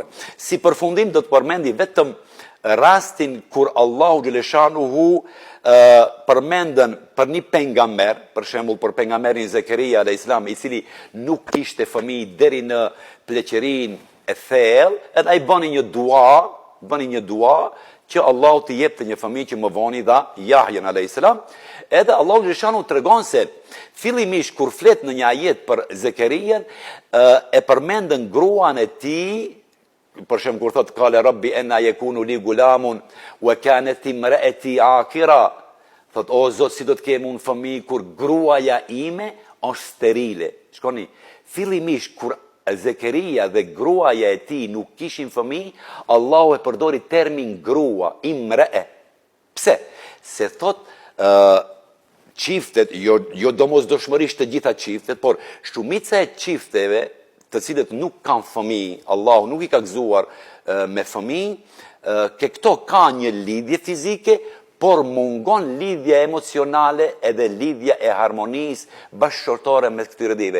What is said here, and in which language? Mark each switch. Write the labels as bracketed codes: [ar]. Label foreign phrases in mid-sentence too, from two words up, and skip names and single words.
[sq] Si përfundim do të përmendi vetëm rastin kur Allahu xhaleshanuhu përmendën për një pejgamber, për shembull për pejgamberin Zekeria [ar] عليه السلام, [sq] i cili nuk kishte fëmijë deri në pleqërinë e thellë, edhe ai bëni një dua që Allahu t'i jepte një fëmijë që më vonë dha Yahyan [ar] عليه السلام. [sq] Edhe Allahu xhaleshanu tregon se fillimisht kur flet në një ajet për Zekerian, e përmendën gruan e tij. Për shembull kur thot [ar] قال رب أنى يكون لي غلام وكانت امرأتي عاقرا, [sq] thot o Zot, si do të kem unë fëmijë kur gruaja ime është sterile. Shikoni, fillimisht kur Zekeria dhe gruaja e tij nuk kishin fëmijë, Allahu e përdori termin grua, imrae. Pse? Se thot çiftet, jo domosdoshmërisht të gjitha çiftet, por shumica e çifteve të cilët nuk kanë fëmijë, Allahu nuk i ka gëzuar me fëmijë, këto ka një lidhje fizike, por mungon lidhja emocionale edhe lidhja e harmonisë bashkëshortore me këtyre dive.